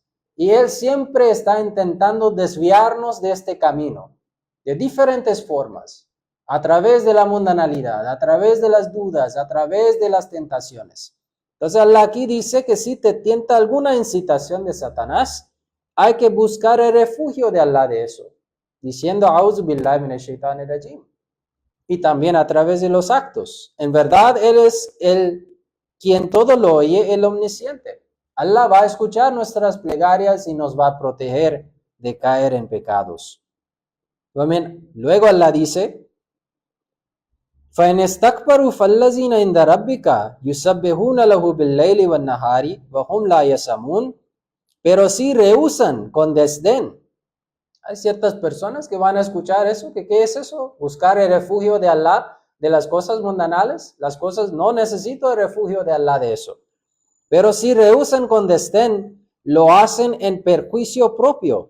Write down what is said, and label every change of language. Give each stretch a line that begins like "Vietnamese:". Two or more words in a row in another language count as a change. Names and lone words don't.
Spanish: Y él siempre está intentando desviarnos de este camino, de diferentes formas, a través de la mundanalidad, a través de las dudas, a través de las tentaciones. Entonces Allah aquí dice que si te tienta alguna incitación de Satanás, hay que buscar el refugio de Allah de eso, diciendo
Arabic: أعوذ بالله من الشيطان الرجيم.
Spanish: Y también a través de los actos. En verdad, Él es quien todo lo oye, el omnisciente. Allah va a escuchar nuestras plegarias y nos va a proteger de caer en pecados. Luego Allah dice,
Arabic: فَإِنِ اسْتَكْبَرُوا فَالَّذِينَ عِنْدَ رَبِّكَ يُسَبِّحُونَ لَهُ بِاللَّيْلِ وَالنَّهَارِ وَهُمْ لَا يَسَمُونَ.
Spanish: Pero si rehusan con desdén. Hay ciertas personas que van a escuchar eso, que ¿qué es eso? Buscar el refugio de Allah de las cosas mundanales. Las cosas, no necesito el refugio de Allah de eso. Pero si rehusan con desdén, lo hacen en perjuicio propio.